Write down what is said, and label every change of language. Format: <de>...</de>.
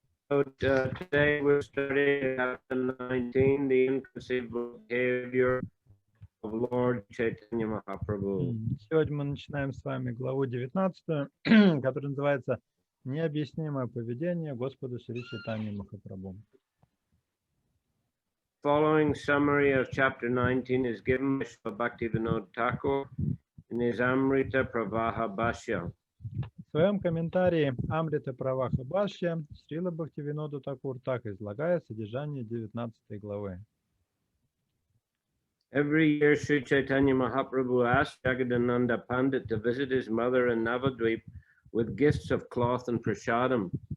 <en>Today we're studying chapter 19, the inconceivable behavior of Lord Chaitanya Mahaprabhu.</en> <ru>Сегодня мы начинаем с вами главу 19, которая называется «Необъяснимое поведение Господа Шри Чайтаньи Махапрабху».</ru> <en>Following summary of chapter 19 is given by Srila Bhaktivinoda Thakur in his Amrita Pravaha Bhashya.</en> <ru>В своем комментарии Амрита Праваха Бхашья Срила Бхактивинода Такур так излагает содержание 19 главы.</ru> <en>Every year, Sri Chaitanya Mahaprabhu asked Jagadananda Pandit to visit his mother in Navadvip with gifts of cloth and prasadam.</en>